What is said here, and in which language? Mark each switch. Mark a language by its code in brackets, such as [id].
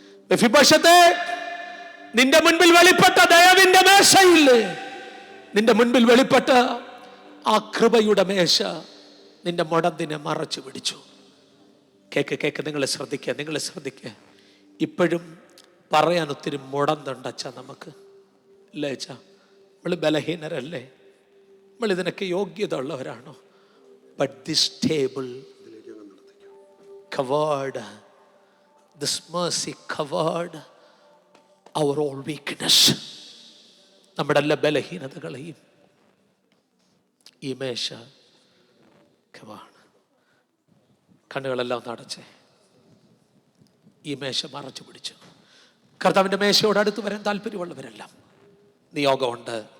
[ml] മെഫീബോശത്തെ, നിന്റെ മുൻപിൽ വെളിപ്പെട്ട ദയവിന്റെ മേശയില്ലേ, നിന്റെ മുൻപിൽ വെളിപ്പെട്ട ആ കൃപയുടെ മേശ നിന്റെ മുടന്തിനെ മറച്ചു പിടിച്ചു. കേക്ക്, നിങ്ങൾ ശ്രദ്ധിക്കുക. ഇപ്പോഴും പറയാൻ ഒത്തിരി മുടന്തുണ്ട് അച്ഛാ നമുക്ക്, അല്ലേ അച്ഛാ? നമ്മൾ ബലഹീനരല്ലേ? നമ്മൾ ഇതിനൊക്കെ യോഗ്യത ഉള്ളവരാണോ? [en] But this table covered, this mercy covered our all weakness. [ml] നമ്മുടെ എല്ലാ ബലഹീനതകളെയും ഈ മേശ കണ്ണുകളെല്ലാം നടച്ചേ, ഈ മേശ മറച്ചു പിടിച്ചു. കർത്താവിൻ്റെ മേശയോട് അടുത്ത് വരാൻ താല്പര്യമുള്ളവരെല്ലാം നിയോഗമുണ്ട്.